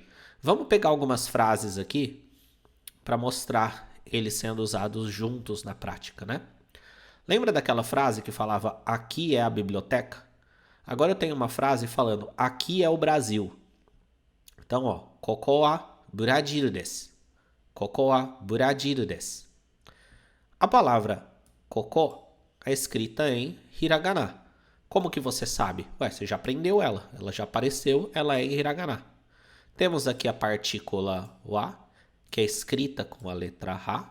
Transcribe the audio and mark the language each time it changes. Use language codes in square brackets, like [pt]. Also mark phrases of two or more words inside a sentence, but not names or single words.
[pt] Vamos pegar algumas frases aqui para mostrar eles sendo usados juntos na prática, né? Lembra daquela frase que falava aqui é a biblioteca? Agora eu tenho uma frase falando aqui é o Brasil. Então, ó, [ja] koko wa Brasil desu. Koko wa Brasil desu. [pt] A palavra koko é escrita em hiragana. Como que você sabe? Ué, você já aprendeu ela. Ela já apareceu, ela é em hiragana. Temos aqui a partícula wa, que é escrita com a letra ha.